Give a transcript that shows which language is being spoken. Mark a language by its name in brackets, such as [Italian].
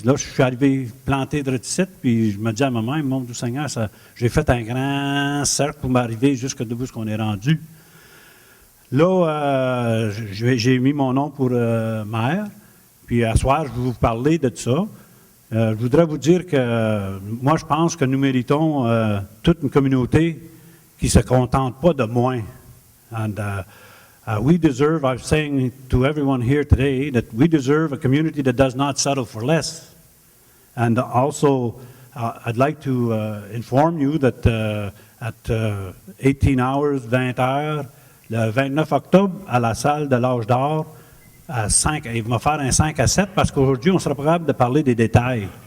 [French] Là, je suis arrivé planté de reticette, puis je me dis à moi-même, mon Dieu Seigneur, j'ai fait un grand cercle pour m'arriver jusqu'à où qu'on est rendu. Là, j'ai mis mon nom pour maire, puis à soir, je vais vous parler de ça. Je voudrais vous dire que moi, je pense que nous méritons toute une communauté qui ne se contente pas de moins. [English] And we deserve, I'm saying to everyone here today, that we deserve a community that does not settle for less. And also, I'd like to inform you that at 18 hours, [French] 20 heures, le 29 octobre, à la salle de l'Âge d'Or, à 5, il va faire un 5 à 7 parce qu'aujourd'hui, on sera capable de parler des détails.